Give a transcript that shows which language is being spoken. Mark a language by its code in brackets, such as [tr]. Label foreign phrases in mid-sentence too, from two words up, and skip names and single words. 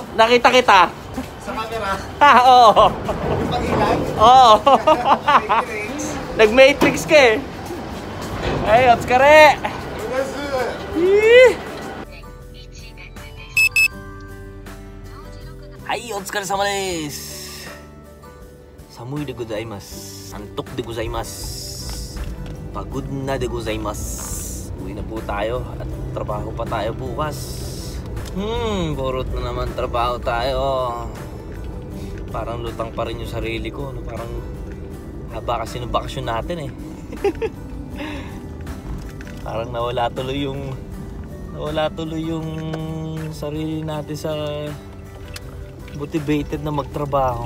[tl] Nakita kita. Sa camera. Oo. Yung pag-ilan. Oo. Matrix. Nag-matrix ka eh. Ay, otsukare! Ay, [ja] お疲れ様です! 寒いでございます。 Santok でございます. [tl] Pagod na [ja] でございます. [tl] Uwi na po tayo at trabaho pa tayo bukas. Purot na naman trabaho tayo. Parang lutang pa rin yung sarili ko. No? Parang haba kasi ng bakasyon natin eh. Parang nawala tuloy yung sarili natin sa motivated na magtrabaho.